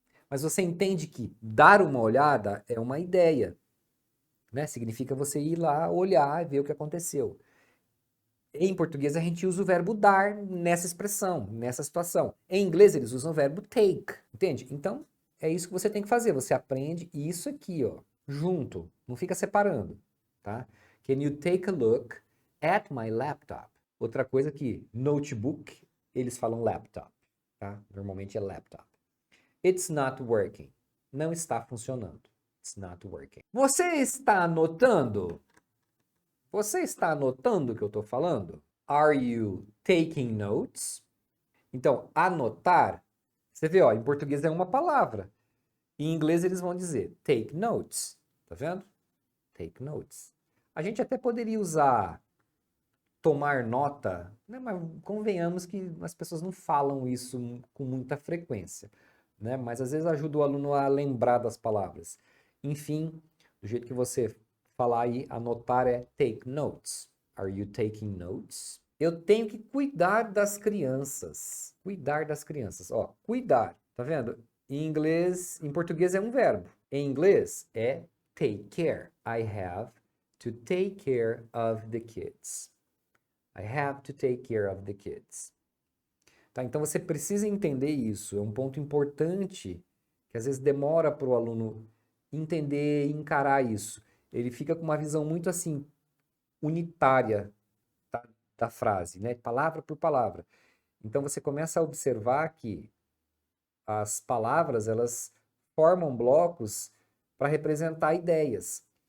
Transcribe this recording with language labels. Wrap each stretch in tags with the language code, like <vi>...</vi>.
<pt>Mas você entende que dar uma olhada é uma ideia, né? Significa você ir lá olhar e ver o que aconteceu. Em português, a gente usa o verbo dar nessa expressão, nessa situação. Em inglês, eles usam o verbo take, entende? Então, é isso que você tem que fazer. Você aprende isso aqui, ó, junto. Não fica separando, tá?</pt> <en>Can you take a look at my laptop?</en> <pt>Outra coisa que notebook, eles falam laptop, tá? Normalmente é laptop.</pt> <en>It's not working.</en> <pt>Não está funcionando. It's not working. Você está anotando? Você está anotando o que eu estou falando?</pt> <en>Are you taking notes?</en> <pt>Então, anotar, você vê, ó, em português é uma palavra. Em inglês eles vão dizer take notes. Tá vendo? Take notes. A gente até poderia usar tomar nota, né? Mas convenhamos que as pessoas não falam isso com muita frequência, né? Mas às vezes ajuda o aluno a lembrar das palavras. Enfim, do jeito que você falar aí, anotar é take notes.</pt> <en>Are you taking notes?</en> <pt>Eu tenho que cuidar das crianças. Cuidar das crianças. Ó, cuidar, tá vendo? Em inglês, em português é um verbo. Em inglês é take care.</pt> <en>I have to take care of the kids. I have to take care of the kids.</en> <pt>Tá? Então você precisa entender isso. É um ponto importante que às vezes demora para o aluno entender e encarar isso. Ele fica com uma visão muito assim unitária da frase, né? Palavra por palavra. Então você começa a observar que as palavras elas formam blocos para representar ideias.</pt>